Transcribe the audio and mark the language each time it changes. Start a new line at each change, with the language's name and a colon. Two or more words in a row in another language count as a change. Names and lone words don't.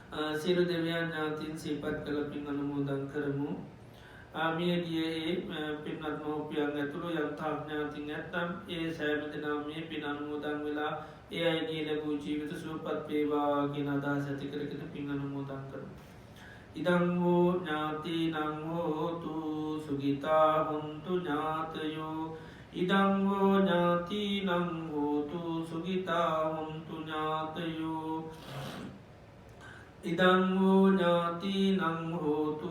Sinhala: සිරු දෙවියන් ඥාතින් සීපත් කළ පින් අනුමෝදන් කරමු. මියගියේ පින්නත් මෝපියන් ඇතුළු යන්තාඥාතින් ඇත්නම් ඒ සෑම දෙනා මේ පින් අනුමෝදන් වෙලා ඒ අයගේ ලැබූ ජීවිත සුවපත් වේවා කියන අදහස් ඇති කරගෙන පින් අනුමෝදන් කරමු.
Pali: ඉදං වූ ඥාතිනං හෝතු සුගිතා හොන්තු ඥාතයෝ ඉදං වූ ඥාතිනං හෝතු සුගිතා හොන්තු ඥාතයෝ ඉදං වූ ඥාතිනං හෝතු